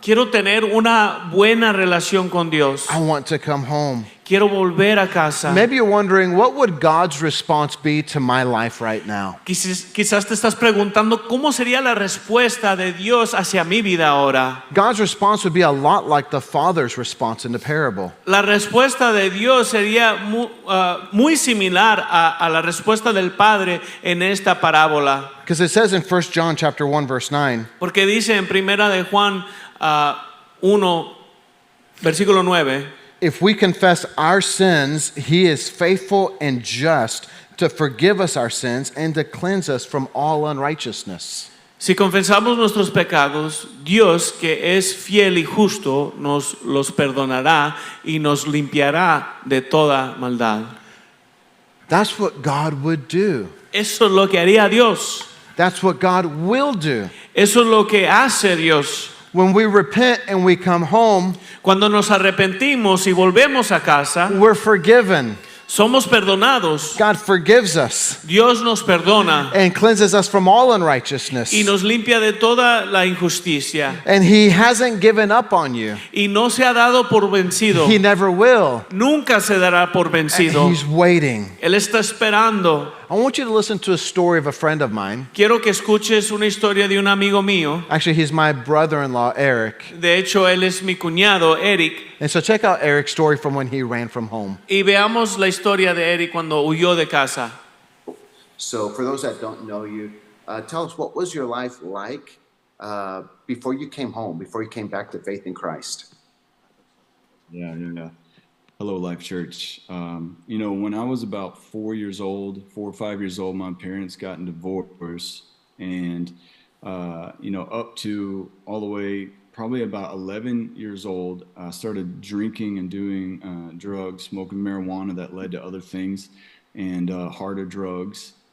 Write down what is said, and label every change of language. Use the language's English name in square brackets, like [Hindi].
[Spanish] Quiero tener una buena relación con Dios. [English] I want to come home. [Spanish] Quiero volver a casa. [English] Maybe you're wondering, what would God's response be to my life right now? [Spanish] Quizás te estás preguntando cómo sería la respuesta de Dios hacia mi vida ahora. [English] God's response would be a lot like the father's response in the parable. [Spanish] La respuesta de Dios sería muy similar a la respuesta del Padre en esta parábola. [English] Because it says in 1 John chapter 1 verse 9, [Spanish] Porque dice en primera de Juan 1, versículo 9, [English] if we confess our sins, he is faithful and just to forgive us our sins and to cleanse us from all unrighteousness. [Spanish] si confesamos nuestros pecados, Dios que es fiel y justo nos los perdonará y nos limpiará de toda maldad. [English] That's what God would do. [Spanish] Eso es lo que haría Dios. [English] That's what God will do. [Spanish] Eso es lo que hace Dios. [English] When we repent and we come home, [Spanish] Cuando nos arrepentimos y volvemos a casa, [English] we're forgiven. [Spanish] somos perdonados. [English] God forgives us [Spanish] Dios nos perdona [English] and cleanses us from all unrighteousness. [Spanish] y nos limpia de toda la injusticia. [English] And he hasn't given up on you. [Spanish] Y no se ha dado por vencido. [English] He never will. [Spanish] Nunca se dará por vencido. [English] He's waiting. [Spanish] Él está esperando. [English] I want you to listen to a story of a friend of mine. [Spanish] Quiero que escuches una historia de un amigo mío. [English] Actually, he's my brother-in-law, Eric. [Spanish] De hecho, él es mi cuñado, Eric. [English] And so check out Eric's story from when he ran from home. [Spanish] Y veamos la historia de Eric cuando huyó de casa. [English] So, for those that don't know you, tell us, what was your life like before you came home, before you came back to faith in Christ? Yeah. Hello, Life Church. When I was about 4 or 5 years old, my parents got in divorce, and up to all the way probably about 11 years old, I started drinking and doing drugs, smoking marijuana that led to other things, and harder drugs.